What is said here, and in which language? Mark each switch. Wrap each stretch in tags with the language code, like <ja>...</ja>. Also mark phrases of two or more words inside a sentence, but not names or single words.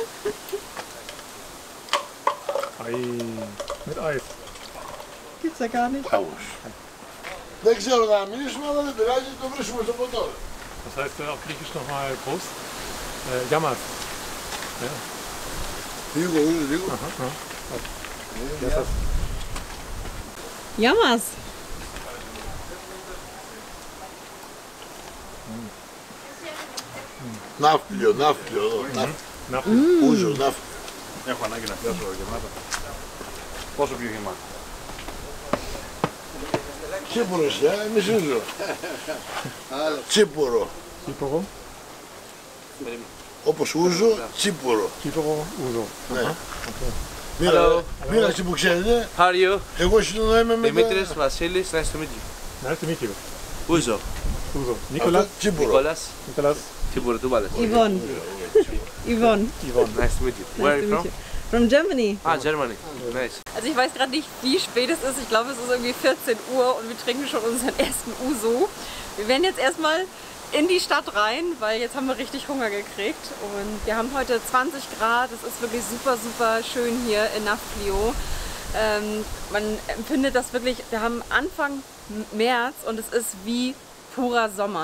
<de>Ei, mit Eis. Gibt's ja gar nicht.</de> <el>Δεν ξέρω να μιλήσουμε, αλλά δεν πειράζει, το βρίσκουμε στο ποτό.</el> <de>Das heißt auf Griechisch nochmal Prost.</de> <el>Yamas. Ja. Λίγο, λίγο. Gεια σας. Yamas. Ναύπλιο, ναύπλιο εδώ. Ούζο, ναύπλιο. Έχω ανάγκη να πιάσω γεμάτα. Πόσο πιο γεμάτα? Τσίπουρος, εμείς ούζο. Τσίπουρο. Τσίπουρο. Όπως ούζο, τσίπουρο. Τσίπουρο, ούζο. Μοίρα εσύ που ξέρετε.</el> <en>How are you?</en> <el>Εγώ συνεννοούμαι με Δημήτρης, Βασίλης,</el> <en>nice to meet you. Nice to meet you.</en> <el>Ούζο. Ούζο. Νίκολας. Τσίπουρο. Νικόλας. Νίκολας. Τσίπουρο, του βάλες.</el> <en>Yvonne. Yvonne. Yvonne. Nice to meet you. Where are you from? From Germany. Ah, Germany. Nice.</en> <de>Also ich weiß gerade nicht, wie spät es ist. Ich glaube, es ist irgendwie 14 Uhr und wir trinken schon unseren ersten Uso. Wir werden jetzt erstmal in die Stadt rein, weil jetzt haben wir richtig Hunger gekriegt. Und wir haben heute 20 Grad. Es ist wirklich super, super schön hier in Nafplio. Man empfindet das wirklich, wir haben Anfang März und es ist wie purer Sommer.</de>